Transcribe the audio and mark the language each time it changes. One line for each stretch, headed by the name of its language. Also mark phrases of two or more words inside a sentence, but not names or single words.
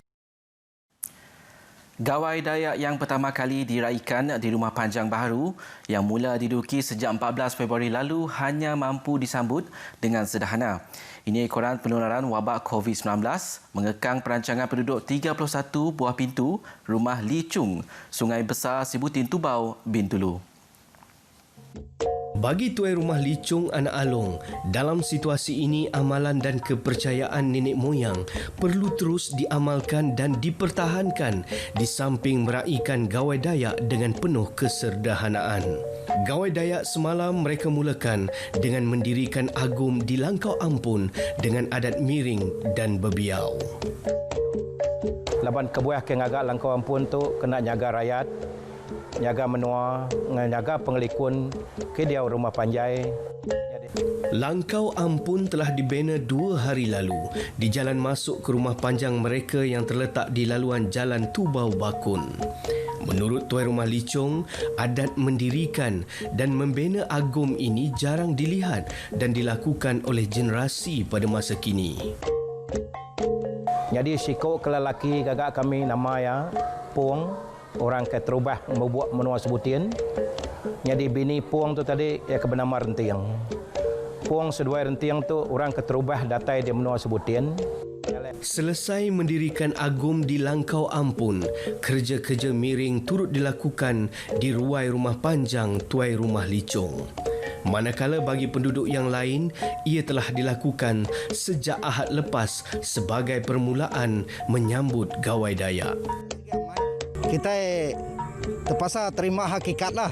Malay: Gawai Dayak yang pertama kali diraikan di Rumah Panjang Baharu yang mula diduduki sejak 14 Februari lalu hanya mampu disambut dengan sederhana. Ini ekoran penularan wabak COVID-19 mengekang perancangan penduduk 31 buah pintu Rumah Licung, Sungai Besar Sibutin Tubau, Bintulu. Bagi tuai rumah Licung Anak Along, dalam situasi ini amalan dan kepercayaan nenek moyang perlu terus diamalkan dan dipertahankan di samping meraihkan Gawai Dayak dengan penuh kesederhanaan. Gawai Dayak semalam mereka mulakan dengan mendirikan agum di Langkau Ampun dengan adat miring dan bebiau.
Iban: Laban kebuah ke ngagak Langkau Ampun tu kena jaga rakyat, jaga menua, jaga pengelikun ke dia rumah panjai.
Malay: Langkau Ampun telah dibina 2 hari lalu di jalan masuk ke rumah panjang mereka yang terletak di laluan Jalan Tubau Bakun. Menurut tuai rumah Licung, adat mendirikan dan membina agum ini jarang dilihat dan dilakukan oleh generasi pada masa kini.
Iban: Jadi sikok ke lelaki gagak kami nama ya Puang, orang ke terubah membuat menua sebutin. Jadi bini Puang tu tadi ya ke bernama Rentiang. Puang sedua Rentiang tu orang ke terubah datai di menua sebutin.
Malay: Selesai mendirikan agum di Langkau Ampun, kerja-kerja miring turut dilakukan di ruai rumah panjang tuai rumah Licung. Manakala bagi penduduk yang lain, ia telah dilakukan sejak Ahad lepas sebagai permulaan menyambut Gawai Dayak. Kita terpaksa terima hakikat lah.